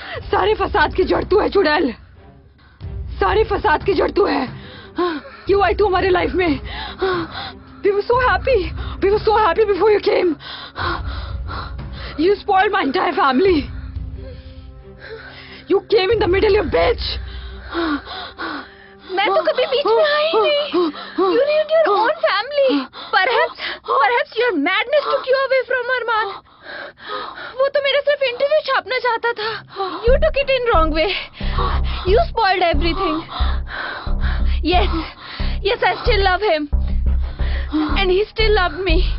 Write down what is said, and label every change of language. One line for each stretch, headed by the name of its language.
Hindi: सारे फसाद की जड़ तू है चुड़ैल, सारे फसाद की जड़ तू है। क्यों आई तू हमारे लाइफ में?
English: We were so happy, we were so happy before you came। You spoiled my entire family। You came in the middle, you bitch।
Hindi: मैं तो कभी बीच में आई ही नहीं।
English: You ruined your own family। Perhaps your madness took you away from Arman।
Hindi: वो तो मेरा सिर्फ interview छापना चाहता था।
English: You took it in wrong way। You spoiled everything। Yes, I still love him, and he still loved me।